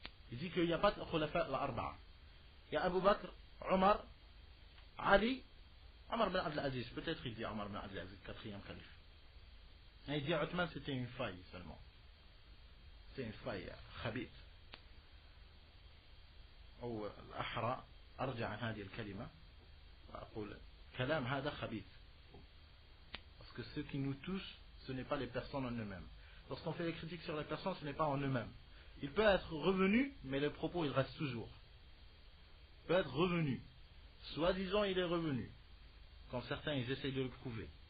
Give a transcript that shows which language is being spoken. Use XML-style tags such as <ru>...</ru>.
<fr>Il dit qu'il n'y a pas de Khulafa al-Arba'a. Il y a Abu Bakr, Omar, Ali, Omar ibn Abdel Aziz. Peut-être il dit Omar ibn Abdel Aziz, quatrième calife. Et il dit Uthman, c'était une faille seulement. C'est une faille, khabith.</fr> <ar>أو الأحرى أرجع عن هذه الكلمة وأقول كلام هذا خبيث.</ar> <fr>Parce que ce qui nous touche, ce n'est pas les personnes en eux-mêmes. Lorsqu'on fait des critiques sur les personnes, ce n'est pas en eux-mêmes. Il peut être revenu, mais les propos, ils restent toujours. Il peut être revenu. Soi-disant, il est revenu. Quand certains, ils essayent de le prouver.</fr>